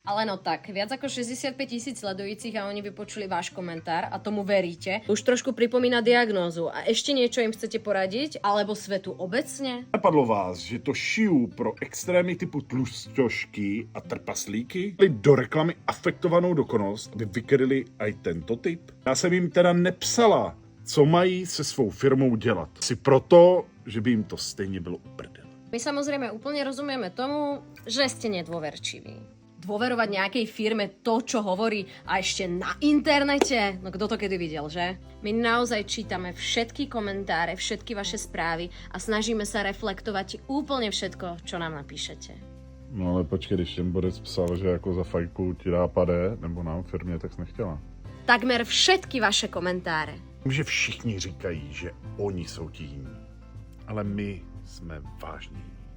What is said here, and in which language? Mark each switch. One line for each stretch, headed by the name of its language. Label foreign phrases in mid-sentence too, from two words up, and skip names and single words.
Slovak: Ale no tak, viac ako 65 000 sledujúcich a oni vypočuli váš komentár a tomu veríte. Už trošku pripomína diagnózu. A ešte niečo im chcete poradiť? Alebo svetu obecne?
Czech: Napadlo vás, že to šiju pro extrémy typu tlustošky a trpaslíky? Do reklamy afektovanou dokonalost, aby vykryli aj tento typ? Já jsem jim teda nepsala, co mají se svou firmou dělat. Si proto, že by jim to stejně bylo uprdele.
Slovak: My samozrejme úplne rozumieme tomu, že ste nedôverčiví. Dôverovať nejakej firme to, čo hovorí a ešte na internete? No kto to kedy videl, že? My naozaj čítame všetky komentáre, všetky vaše správy a snažíme sa reflektovať úplne všetko, čo nám napíšete.
Czech: No ale počkej, když ten borec psal, že jako za fajku ti dá padé, nebo nám firmě, tak jsi nechtěla.
Slovak: Takmer všetky vaše komentáre.
Czech: Že všichni říkají, že oni jsou ti jiní. Ale my jsme vážní.